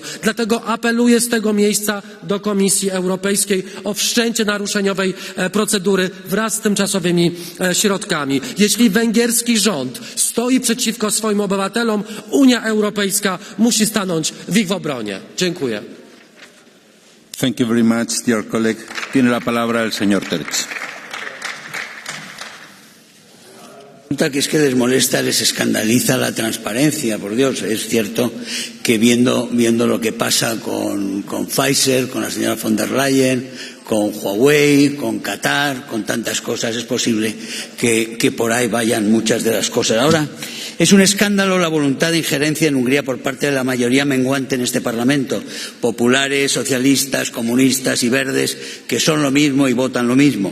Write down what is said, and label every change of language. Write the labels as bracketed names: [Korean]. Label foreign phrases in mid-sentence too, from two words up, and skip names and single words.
[Polish] Dlatego apeluję z tego miejsca do Komisji Europejskiej o wszczęcie naruszeniowej procedury wraz z tymczasowymi środkami. Jeśli węgierski rząd stoi przeciwko swoim obywatelom, Unia Europejska musi stanąć w ich obronie. Dziękuję. [English] Thank you very much, dear colleague. [Spanish] Tiene la palabra el señor Terch. Que es que les molesta, les escandaliza la transparencia, por Dios. Es cierto que viendo lo que pasa con Pfizer, con la señora von der Leyen, con Huawei, con Qatar, con tantas cosas, es posible que por ahí vayan muchas de las cosas. Ahora, es un escándalo la voluntad de injerencia en Hungría por parte de la mayoría menguante en este Parlamento, populares, socialistas, comunistas y verdes, que son lo mismo y votan lo mismo.